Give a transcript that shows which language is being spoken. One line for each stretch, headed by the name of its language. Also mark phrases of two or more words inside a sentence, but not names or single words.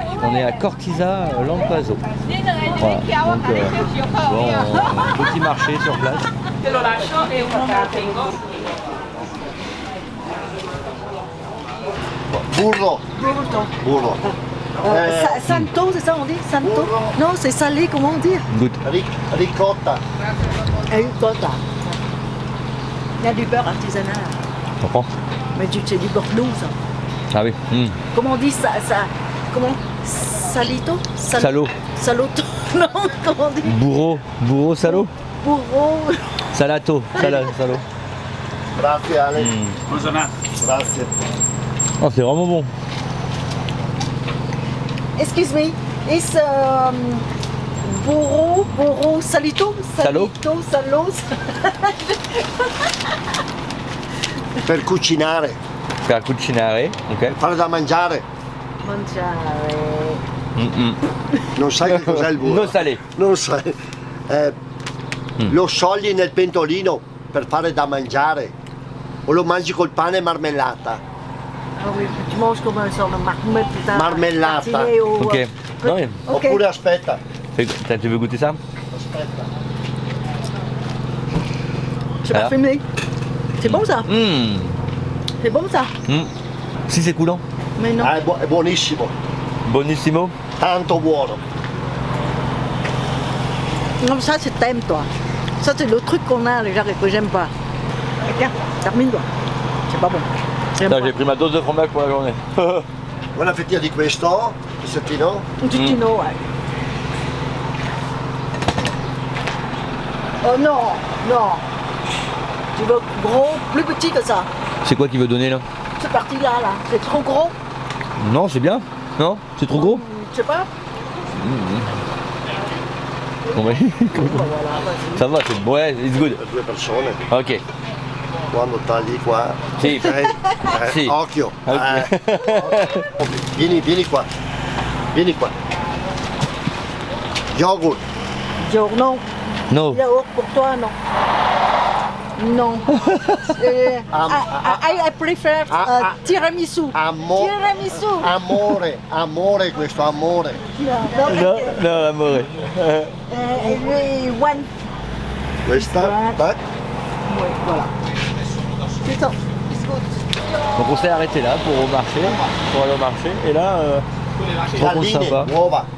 French: On est à Cortisa Lampaso. Voilà. Donc bon, petit marché sur place. Burro. Burro. Santo, c'est ça on dit? Santo? Non, c'est salé, comment on dit? Goûte. Ricotta. Ricotta. Il y a du beurre artisanal. Tu comprends? Mais c'est du Bordeaux ça. Ah oui. Comment on dit ça, comment? Salito? Salo. Saloto. Non, comment on dit?
Italian: Burro salo. Burro. Salato. Salo. Grazie Ale. Grazie.
French: Oh, c'est vraiment bon.
English: Excuse me. Is burro salito?
Italian: Salo. Salo. Per cucinare. Per cucinare, ok. Fare da mangiare. Mangiare. Non sai che cos'è il burro?
French: Non salé.
Italian: Non sai. Lo sciogli nel pentolino per fare da mangiare. O lo mangi col pane e marmellata.
French: Ah oui, tu manges comme un sort de marmellata. Marmellata. Ok. Non, mais... Ok.
Italian: Oppure aspetta.
French: Tu veux goûter ça?
Italian: Aspetta.
French: C'est pas fumé. C'est bon ça? C'est bon ça? Si c'est coulant. Mais non.
Italian: Ah, è buonissimo. Bonissimo. Tanto buono.
French: Non, ça c'est t'aimes toi. Ça c'est le truc qu'on a déjà que j'aime pas. Tiens, termine-toi. C'est pas bon. J'aime Là, pas. j'ai pris ma dose de fromage pour la journée.
Italian: Una fettina di questo, pezzettino. Un tutino,
French: ouais. Oh non, non. Tu veux gros, plus petit que ça. C'est quoi qui veut donner là? C'est parti là, c'est trop gros. Non, c'est bien. Non? C'est trop gros? Je sais pas. Bon, bah, Voilà, vas-y. ça va, c'est bon. Ouais,
English: it's good.
Italian: Per due persone. Ok. Quando tagli qua. Sì. Sì. Occhio. Ok. Vieni qua. Vieni qua. Yogurt. Yo, non. No.
French: Yaourt pour toi, non. Non.
English: I prefer tiramisu.
French: Amore questo, amore. No, amore.
English: One.
Italian: Questa?
French: Tac. Oui, voilà. C'est ça. Donc on s'est arrêté là pour aller au marché. Et là, trop
Italian: Galline,
French: sympa.
Italian: uova.